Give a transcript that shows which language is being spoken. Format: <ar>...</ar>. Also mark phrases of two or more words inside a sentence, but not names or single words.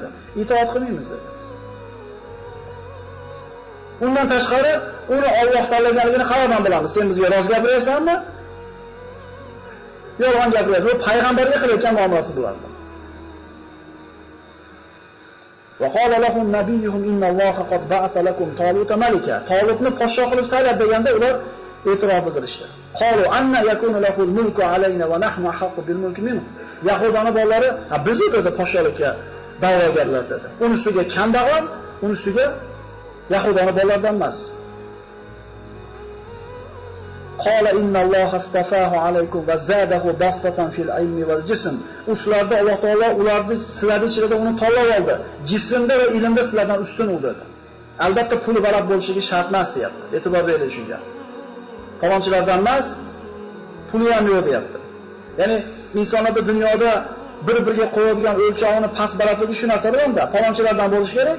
<uz>Itoat qilmaymiz dedi. Undan tashqari uni Alloh tanlaganligini qayerdan bilamiz? Sen bizga roz gapiryapsanmi? Yolg'on gapiryapsan. Bu payg'ambarga qilayotgan muomalasi bo'lardi.</uz> <ar>وقال لهم نبيهم إن الله قد بعث لكم طالوت ملكا.</ar> <uz>Talutni podshoh qilib saylab deganda ular e'tirof bildirishdi.</uz> <ar>قالوا أنى يكون له الملك علينا ونحن أحق بالملك منه.</ar> <uz>Yahudani bolalari, biz dedi podshohlikka da'vogarlar dedi. Uning ustiga kambag'al, uning ustiga Yahudani bolalaridan emas.</uz> <ar>قال إن الله اصطفاه عليكم وزاده بسطة في العلم والجسم.</ar> <uz>Ularda Alloh taolo ularni sizlarning ichida uni tanlab oldi. Jismda va ilmda sizlardan ustun u dedi. Albatta puli baland bo'lishiga shart emas deyapti. E'tibor bering shunga. Falonchilardan emas, puli ham yo'q deyapti. Ya'ni insonlarda dunyoda bir-biriga qo'yadigan o'lchovini past balandligi shu narsalarda, falonchilardan bo'lish kerak.</uz>